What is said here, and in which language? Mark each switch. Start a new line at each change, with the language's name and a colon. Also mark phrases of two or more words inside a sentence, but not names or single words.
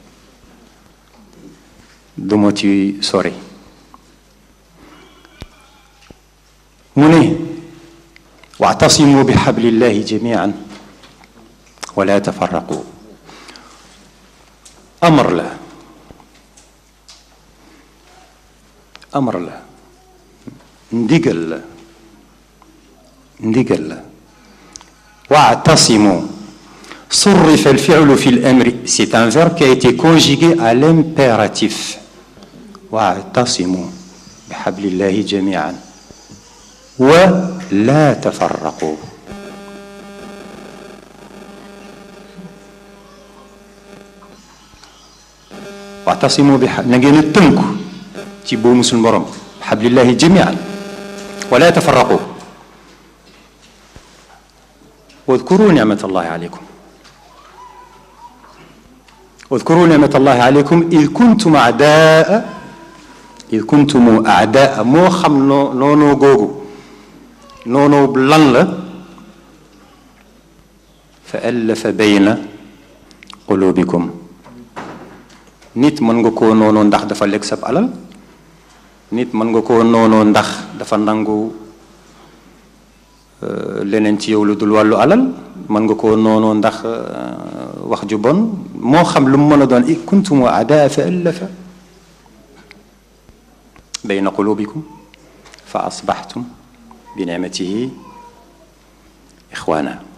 Wolof: du ma ci sori mu ne
Arabic: واعتصموا بحبل الله جميعا ولا تفرقوا
Wolof: amar la ndigal la
French: wa'tasimu
Arabic: صرف الفعل في الأمر
French: c'est un verbe qui a été conjugué à l'impératif
Arabic: واعتصموا بحبل الله جميعا ولا تفرقوا واعتصموا
Wolof: na ngeen a tënku ci boomu suñu borom
Arabic: بحبل الله جميعا ولا تفرقوا واذكروا نعمة الله عليكم واذكروا نعمة الله عليكم إذ كنتم أعداء
Wolof: moo xam noonoo googu noonoo lan la
Arabic: فألف بين قلوبكم
Wolof: nit mën nga koo noonoo ndax dafa lekk sab alal nit mën nga koo noonoo ndax dafa nangu leneen ci yow lu dul wàllu alal mën nga koo noonoo ndax wax ju bon moo xam lu mu mën a doon
Arabic: إذ كنتم أعداء فألف بين قلوبكم فأصبحتم بنعمته إخوانا